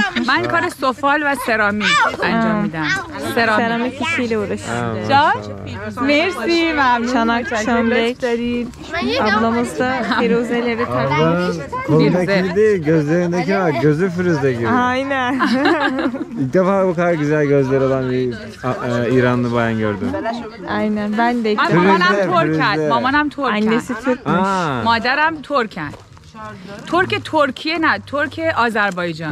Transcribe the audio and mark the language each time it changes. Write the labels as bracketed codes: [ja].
[fa] من کار سفال و سرامیک انجام میدم سرامیک [tr] Seramik işiyle uğraşıyor. [fa] مرسی ممنون [tr] Çanak, çömlek. Ablamız da firuzeleri takmış. Ablanın kolundaki değil, gözlerindeki var. Gözü Firuze gibi. Aynen. İlk defa bu kadar güzel gözleri olan bir İranlı bayan gördüm. Aynen ben de ilk [fa] من [tr] defa. [fa] مامانم فیروزه. ترکن مامانم ترکن [tr] Annesi Türkmüş. Aa, [fa] مادرم ترکن ترک ترکیه نه ترک آذربایجان